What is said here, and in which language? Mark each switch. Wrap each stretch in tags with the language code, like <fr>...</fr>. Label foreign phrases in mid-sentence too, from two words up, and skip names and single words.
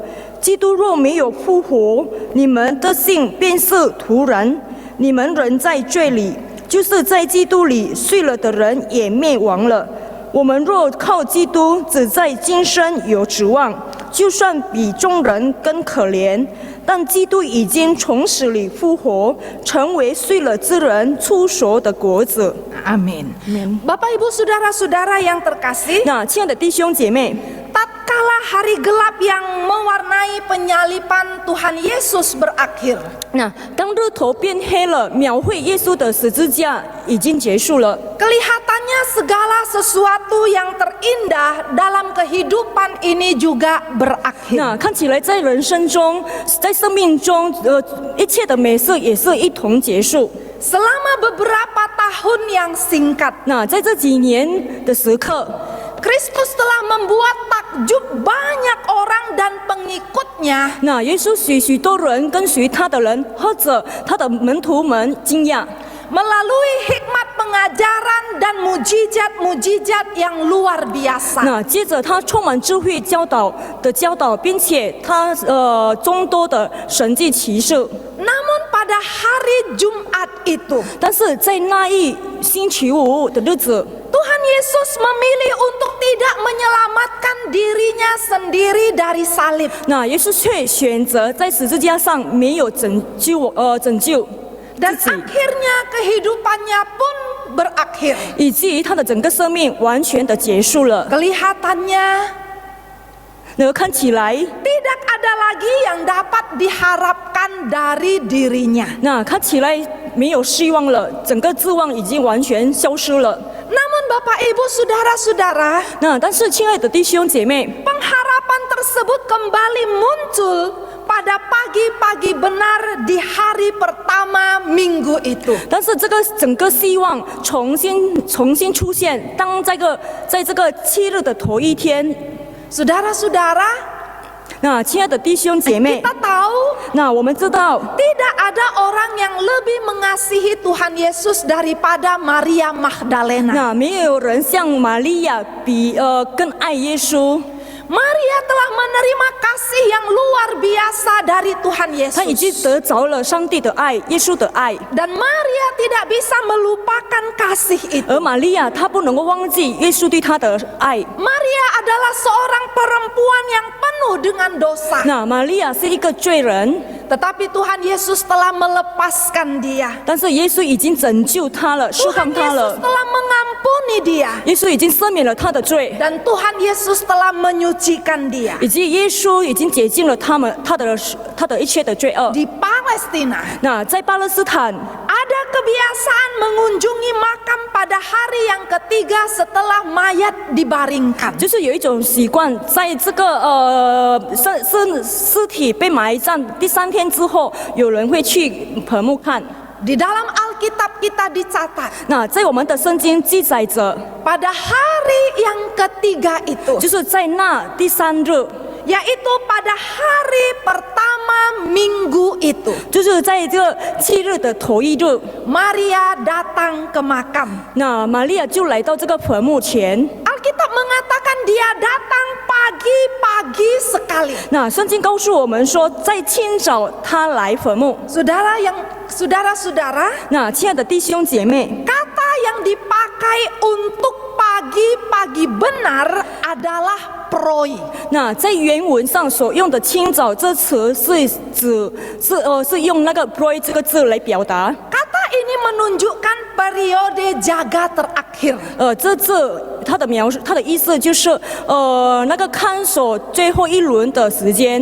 <zh>基督若没有复活，你们的信便是徒然，你们仍在罪里，就是在基督里睡了的人也灭亡了。我们若靠基督只在今生有指望，就算比众人更可怜，但基督已经从死里复活，成为睡了之人出熟的果子。</zh> <id>Amin. Bapak Ibu saudara-saudara yang terkasih,</id> <zh>那亲爱的弟兄姐妹，</zh> <id>tatkala hari gelap yang mewarnai penyaliban Tuhan Yesus berakhir,</id> <zh>那当日头变黑了，描绘耶稣的十字架已经结束了。</zh> <id>kelihatannya segala sesuatu yang terindah dalam kehidupan ini juga berakhir.</id> <zh>那看起来在人生中，在生命中，一切的美色也是一同结束。</zh> <id>Selama beberapa tahun yang singkat,</id> <zh>那在这几年的时刻，</zh> <id>Kristus telah membuat takjub banyak orang dan pengikutnya</id> <zh>那耶稣许多人跟随他的人，或者他的门徒们惊讶。</zh> <id>melalui hikmat pengajaran dan mujizat-mujizat yang luar biasa.</id> <zh>那接着他充满智慧教导，并且他众多的神迹奇事。</zh> <id>Namun pada hari Jumat itu,</id> <zh>但是在那一星期五的日子，</zh> <id>Tuhan Yesus memilih untuk tidak menyelamatkan dirinya sendiri dari salib.</id> <zh>那耶稣却选择在十字架上没有拯救</zh> <id>Dan</id> <zh>自己，</zh> <id>akhirnya kehidupannya pun berakhir.</id> <zh>以至于他的整个生命完全的结束了。</zh> <id>Kelihatannya</id> <zh>那看起来，</zh> <id>tidak ada lagi yang dapat diharapkan dari dirinya.</id> <zh>那看起来没有希望了，整个指望已经完全消失了。</zh> <id>Namun Bapak Ibu saudara-saudara,</id> <zh>那但是亲爱的弟兄姐妹，</zh> <id>pengharapan tersebut kembali muncul pada pagi-pagi benar di hari pertama minggu itu.</id> <zh>但是这个整个希望重新出现，当在这个7日的头一天，</zh> <id>Saudara-saudara,</id> <zh>那亲爱的弟兄姐妹，</zh> <id>kita tahu</id> <zh>那我们知道，</zh> <id>tidak ada orang yang lebih mengasihi Tuhan Yesus daripada Maria Magdalena.</id> <zh>那没有人像玛利亚比更爱耶稣。</zh> <id>Maria telah menerima kasih yang luar biasa dari Tuhan</id> <zh>她已经 Yesus. 得着了上帝的爱，耶稣的爱。 Dan Maria tidak bisa melupakan kasih itu. 而玛利亚她不能够忘记耶稣对她的爱。 Maria adalah seorang perempuan yang penuh dengan dosa. 那玛利亚是一个罪人， Tetapi Tuhan Yesus telah melepaskan dia. 但是耶稣已经拯救她了，释 Tuhan 放她 Yesus 了。</zh> <id>telah mengampuni dia.</id> <zh>耶稣已经赦免了她的罪，</zh> <id>Dan Tuhan Yesus telah menyucikan dia.</id> <zh>以及耶稣已经洁净了她的一切的罪恶。</zh> <id>Di Palestina</id> <zh>那在巴勒斯坦，</zh> <id>ada kebiasaan mengunjungi makam pada hari yang ketiga setelah mayat dibaringkan.</id> <zh>就是有一种习惯，在这个尸体被埋葬第3天之后，有人会去坟墓看。</zh> <id>Di dalam Alkitab kita dicatat</id> <zh>那在我们的圣经记载着，</zh> <id>pada hari yang ketiga itu,</id> <zh>就是在那第3日，</zh> <id>yaitu pada hari pertama minggu itu,</id> <zh>就是在这7日的头一日，</zh> <id>Maria datang ke makam.</id> <zh>那玛利亚就来到这个坟墓前。</zh> <id>Alkitab mengatakan dia datang pagi-pagi sekali.</id> <zh>那圣经告诉我们说，在清早她来坟墓。</zh> <id>Saudara-saudara,</id> <zh>那亲爱的弟兄姐妹，</zh> <id>kata yang dipakai untuk pagi-pagi benar adalah proi.</id> <zh>那在原文上所用的清早这词是用那个 proi 这个字来表达。</zh> <id>Kata ini menunjukkan periode jaga terakhir.</id> <zh>这字它的意思就是那个看守最后一轮的时间，</zh>